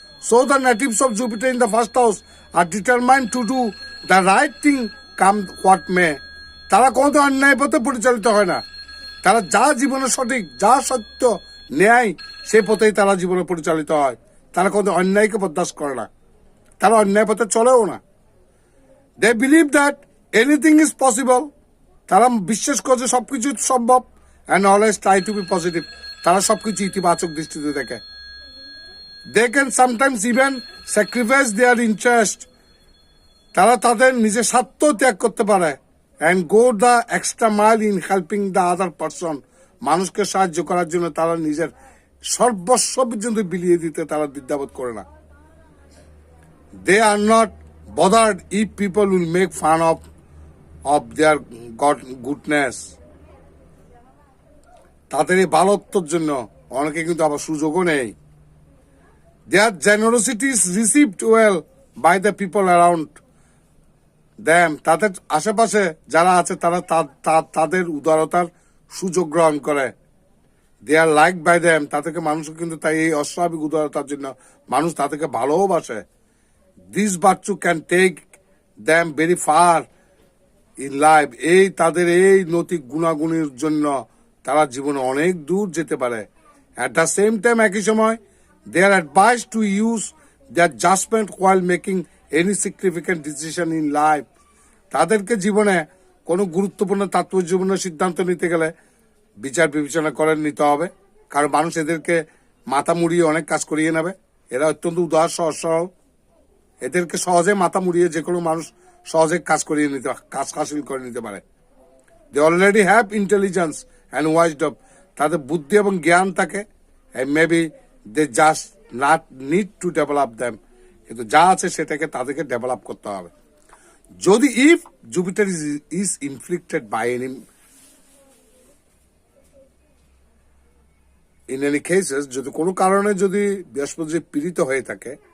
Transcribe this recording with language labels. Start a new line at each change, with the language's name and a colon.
English: So the natives of Jupiter in the first house are determined to do the right thing come what may.
Bangla: তারা কোনো অন্যায় পথে পরিচালিত হয় না। তারা যা জীবনে সঠিক, যা সত্য, ন্যায়, সে পথেই তারা জীবনে পরিচালিত হয়। তারা কোনো অন্যায়কে বরদাস্ত করে না, তারা অন্যায় পথে চলেও না।
English: They believe that anything is possible.
Bangla: তারা বিশ্বাস করে যে সবকিছু সম্ভব।
English: And always try to be positive.
Bangla: তারা সবকিছু ইতিবাচক দৃষ্টিতে দেখে।
English: They can sometimes even sacrifice their interest.
Bangla: তারা তাদের নিজের স্বার্থ ত্যাগ করতে পারে।
English: And go the extra mile in helping the other person.
Bangla: মানুষকে সাহায্য করার জন্য তারা নিজের সর্বস্ব পর্যন্ত বিলিয়ে দিতে তারা দ্বিধাবোধ করে না।
English: They are not bothered if people will make fun of their goodness.
Bangla: তাদের এই ভালোত্বর জন্য অনেকে কিন্তু আবার সুযোগও নেই।
English: Their generosity is received well by the people around them.
Bangla: তাদের আশেপাশে যারা আছে তারা তাদের উদারতার সুযোগ গ্রহণ করে।
English: They are liked by them.
Bangla: তাদেরকে মানুষ কিন্তু তাই এই অস্বাভাবিক উদারতার জন্য মানুষ তাদেরকে ভালোবাসে।
English: This virtue can take them very far in life.
Bangla: এই তাদের এই নৈতিক গুণাগুণের জন্য তারা জীবনে অনেক দূর যেতে পারে।
English: At the same time,
Bangla: একই সময়
English: they are advised to use their judgment while making any significant decision in life.
Bangla: তাদেরকে জীবনে কোনো গুরুত্বপূর্ণ তাৎপর্যপূর্ণ সিদ্ধান্ত নিতে গেলে বিচার বিবেচনা করে নিতে হবে, কারণ মানুষ এদেরকে মাথা মুড়িয়ে অনেক কাজ করিয়ে নেবে। এরা অত্যন্ত উদার, সহজ সরল, এদেরকে সহজে মাথা মুড়িয়ে যে কোনো মানুষ সহজে কাজ হাসিল করে নিতে পারে।
English: they already have intelligence and wisdom,
Bangla: তাদের বুদ্ধি এবং জ্ঞান থাকে,
English: maybe they just not need to develop them,
Bangla: কিন্তু যা আছে সেটাকে তাদেরকে ডেভেলপ করতে হবে।
English: যদি if Jupiter is inflicted by any in any cases,
Bangla: যদি কোনো কারণে যদি বৃহস্পতি পীড়িত হয়ে থাকে,